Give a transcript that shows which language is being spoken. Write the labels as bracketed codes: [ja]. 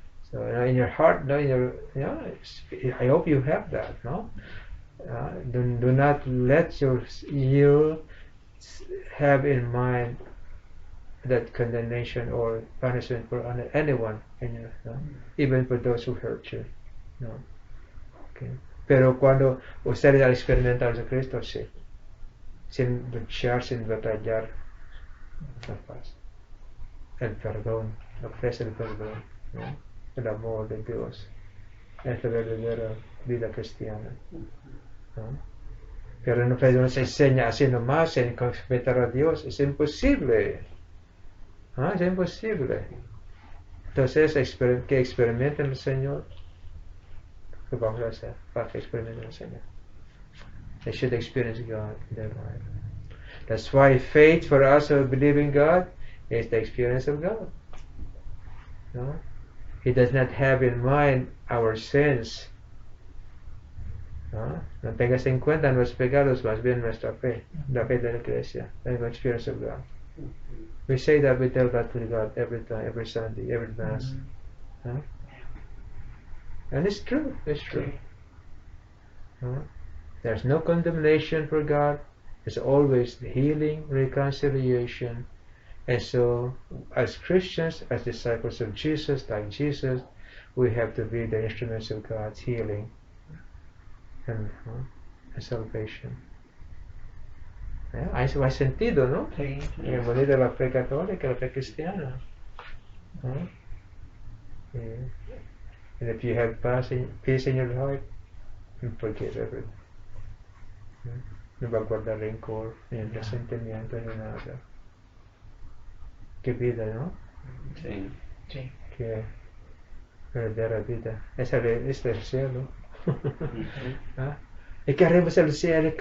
[en] So in your heart, I hope you have that, no? Do not let you have in mind that condemnation or punishment for anyone, even for those who hurt you. No. Okay. [es] Pero cuando ustedes al experimentar a Cristo, sí, sin luchar, sin batallar, la paz, el perdón, ofrece el perdón, ¿no? El amor de Dios, es la verdadera vida cristiana, ¿no? Pero no nos enseña así nomás en respetar a Dios, es imposible. Es imposible. Entonces, que experimenten el Señor. ¿Qué vamos a hacer para que experimenten el Señor? [en] They should experience God in their life. That's why faith for us who believe in God is the experience of God. No? He does not have in mind our sins. [es] No, no tengas en cuenta nuestros pecados, más bien nuestra fe, la fe de la iglesia, [en] the experience of God. We say that, we tell that to God every time, every Sunday, every Mass. No? And it's true, it's true. No? There's no condemnation for God. There's always healing, reconciliation. And so, as Christians, as disciples of Jesus, like Jesus, we have to be the instruments of God's healing and salvation. [es] Hay sentido, ¿no? Sí. En bonita la fe católica, la fe cristiana. [en] And if you have peace in your heart, you forgive everything. [es] No va a guardar rencor, ni resentimiento, ni nada. Qué vida, ¿no? Sí. Sí. Qué verdadera vida. Esa es el cielo. ¿Ah? ¿Y qué haremos en el cielo?